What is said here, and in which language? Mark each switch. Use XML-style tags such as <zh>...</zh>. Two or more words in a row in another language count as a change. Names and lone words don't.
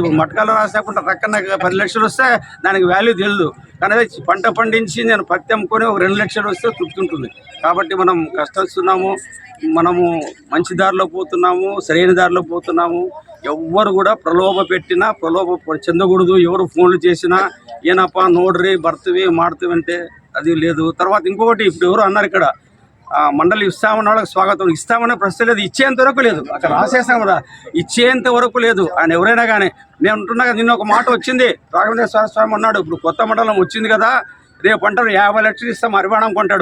<te>మటకాలు రాసేకుండా రక్కన 10 లక్షలు వస్తే దానికి వాల్యూ తెలియదు. కానీ పంట పండించి నేను పత్తి అమ్ముకొని ఒక 2 లక్షలు వస్తే తృప్తి ఉంటుంది. కాబట్టి మనం కష్టస్తున్నాము, మనము మంచి దారిలో పోతున్నాము, సరైన దారిలో పోతున్నాము. ఎవ్వరు కూడా ప్రలోభ పెట్టినా ప్రలోభ చెందకూడదు. ఎవరు ఫోన్లు చేసినా</te> <kn>ಏನಪ್ಪ ನೋಡ್ರಿ ಬರ್ತೀವಿ ಮಾಡ್ತೀವಿ</kn> <te>అంటే అది లేదు. తర్వాత ఇంకొకటి ఇప్పుడు ఎవరు అన్నారు ఇక్కడ మండలి ఇస్తామన్న వాళ్ళకి స్వాగతం, ఇస్తామనే ప్రశ్న లేదు, ఇచ్చేంత వరకు లేదు. అక్కడ రాసేసాం కదా, ఇచ్చేంత వరకు లేదు. ఆయన ఎవరైనా కానీ నేను అంటున్నా కదా, నిన్న ఒక మాట వచ్చింది, రాఘవేంద్ర స్వామి అన్నాడు ఇప్పుడు కొత్త మండలం వచ్చింది కదా, రేపు అంటారు 50 లక్షలు ఇస్తాం అరివాణం కొంటాడు.</te>